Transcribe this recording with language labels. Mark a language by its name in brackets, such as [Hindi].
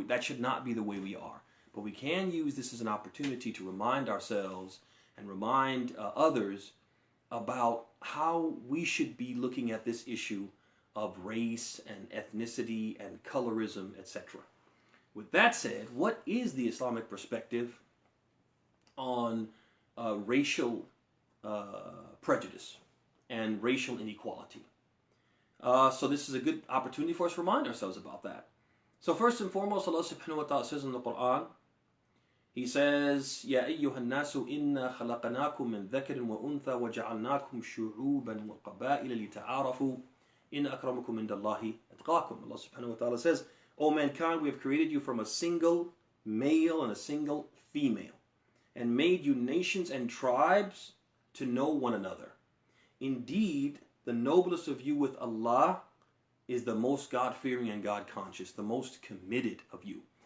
[English] That should not be the way we are. But we can use this as an opportunity to remind ourselves and remind others about how we should be looking at this issue of race and ethnicity and colorism, etc. With that said, what is the Islamic perspective on racial prejudice and racial inequality? So this is a good opportunity for us to remind ourselves about that. So first and foremost, Allah subhanahu wa ta'ala says in the Quran, He says, [Arabic] يَا أَيُّهَا النَّاسُ إِنَّا خَلَقْنَاكُم مِّن ذَكَرٍ وَأُنثَى وَجَعَلْنَاكُمْ شُعُوبًا وَقَبَائِلَ لِتَعَارَفُوا إِنَّ أَكْرَمَكُم عِندَ اللَّهِ أَتْقَاكُم. [English] Allah subhanahu wa ta'ala says, O mankind, we have created you from a single male and a single female, and made you nations and tribes to know one another. Indeed, the noblest of you with Allah is the most God-fearing and God-conscious, the most committed of you.